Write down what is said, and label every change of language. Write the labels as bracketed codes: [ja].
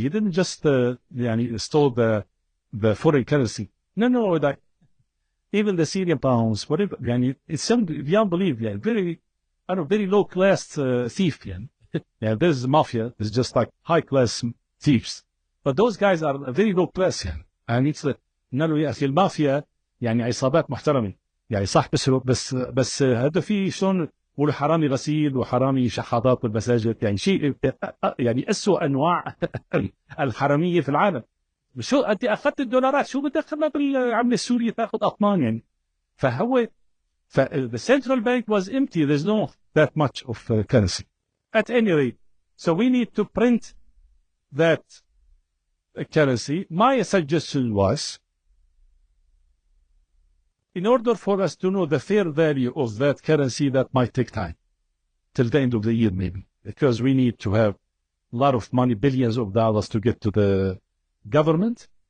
[en] He didn't just install the foreign currency. No, even the Syrian pounds, whatever. It's beyond belief. Very low class thief. There's mafia. It's just like high class thieves. But those guys are very low class. And it's [ar] يا أخي المافيا عصابات محترمة. صح بس هذا في شلون يقولوا حرامي غسيل وحرامي شحاطات بالمساجد. شيء أسوأ أنواع الحرامية في العالم. شو أنت أخذت الدولارات شو بدخلها بالعملة السورية تأخذ أطمان فهو [en] the central bank was empty. There's no that much of currency. At any rate, so we need to print that currency. My suggestion was, in order for us to know the fair value of that currency, that might take time, till the end of the year maybe, because we need to have a lot of money, billions of dollars to get to the government.